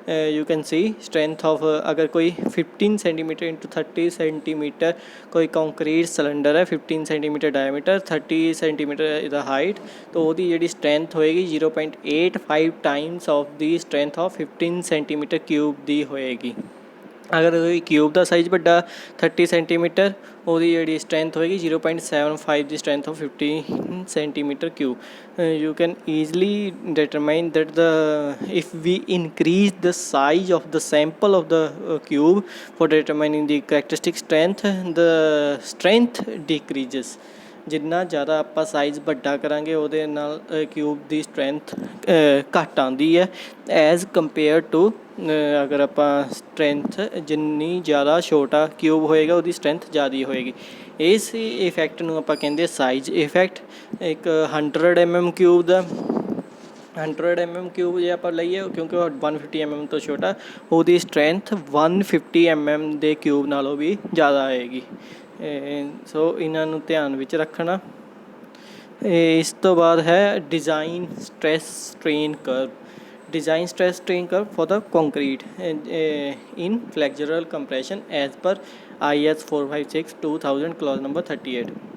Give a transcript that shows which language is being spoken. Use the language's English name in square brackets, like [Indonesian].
[English] you can see strength of [Punjabi] ਅਗਰ ਕੋਈ 15 centimetre × 30 centimetre ਕੋਈ ਕੰਕਰੀਟ ਸਿਲੰਡਰ ਹੈ, 15 ਸੈਂਟੀਮੀਟਰ ਡਾਇਮੀਟਰ, 30 ਸੈਂਟੀਮੀਟਰ ਇਹਦਾ ਹਾਈਟ, ਤਾਂ ਉਹਦੀ ਜਿਹੜੀ ਸਟਰੈਂਥ ਹੋਏਗੀ 0.85 Times of ਦੀ strength of 15 centimetre cube ਦੀ ਹੋਏਗੀ। ਅਗਰ ਕਿਊਬ ਦਾ ਸਾਈਜ਼ ਵੱਡਾ 30 ਸੈਂਟੀਮੀਟਰ, ਉਹਦੀ ਜਿਹੜੀ ਸਟਰੈਂਥ ਹੋਏਗੀ 0.75 ਦੀ strength of 15 centimetre cube. [English] you can easily determine that if we increase the size of the sample of the cube for determining the characteristic strength, the strength decreases। [Punjabi] ਜਿੰਨਾ ਜ਼ਿਆਦਾ ਆਪਾਂ size ਵੱਡਾ ਕਰਾਂਗੇ ਉਹਦੇ ਨਾਲ ਕਿਊਬ ਦੀ strength ਘੱਟ ਆਉਂਦੀ ਹੈ ਐਜ਼ ਕੰਪੇਅਰ ਟੂ ਅਗਰ ਆਪਾਂ ਸਟਰੈਂਥ ਜਿੰਨੀ ਜ਼ਿਆਦਾ ਛੋਟਾ ਕਿਊਬ ਹੋਏਗਾ ਉਹਦੀ ਸਟਰੈਂਥ ਜ਼ਿਆਦਾ ਹੋਏਗੀ। ਇਸ ਇਫੈਕਟ ਨੂੰ ਆਪਾਂ ਕਹਿੰਦੇ ਸਾਈਜ਼ ਇਫੈਕਟ। ਇੱਕ 100 mm ਕਿਊਬ ਦਾ 100 mm ਕਿਊਬ ਜੇ ਆਪਾਂ ਲਈਏ ਕਿਉਂਕਿ ਉਹ 150 mm ਤੋਂ ਛੋਟਾ, ਉਹਦੀ ਸਟਰੈਂਥ 150 mm ਦੇ ਕਿਊਬ ਨਾਲੋਂ ਵੀ ਜ਼ਿਆਦਾ ਆਏਗੀ। ਸੋ ਇਹਨਾਂ ਨੂੰ ਧਿਆਨ ਵਿੱਚ ਰੱਖਣਾ। ਇਸ ਤੋਂ ਬਾਅਦ ਹੈ design stress strain curve. [English] design stress strain curve for the concrete in flexural compression as per IS 456 2000 clause number 38.